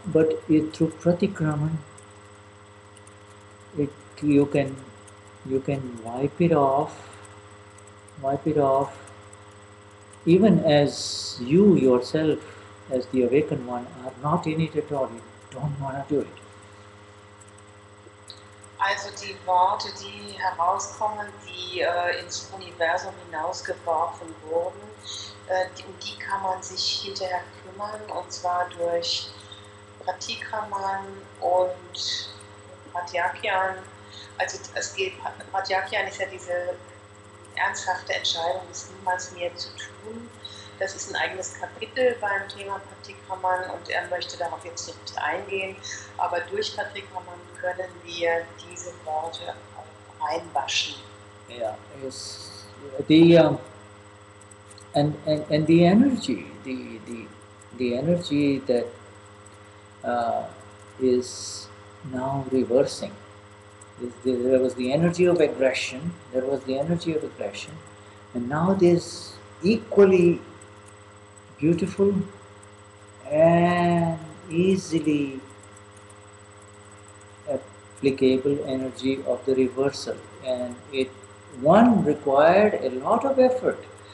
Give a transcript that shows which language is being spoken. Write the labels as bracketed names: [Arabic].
[English] But through Pratikraman, you can wipe it off, even as you yourself, as the awakened one, are not in it at all. You don't want to do it. [German] Also die Worte, die herauskommen, die ins Universum hinausgeworfen wurden, um die kann man sich hinterher kümmern, und zwar durch Pratikraman und Pratyakyan. Also Pratyakyan ist ja diese ernsthafte Entscheidung, es niemals mehr zu tun. Das ist ein eigenes Kapitel beim Thema Pratikraman und er möchte darauf jetzt nicht eingehen, aber durch Pratikraman können wir diese Worte auch reinwaschen. [English] Yeah, yes. And the energy, the energy that is now reversing. There was the energy of aggression. And now there's equally beautiful and easily applicable energy of the reversal, and one required a lot of effort.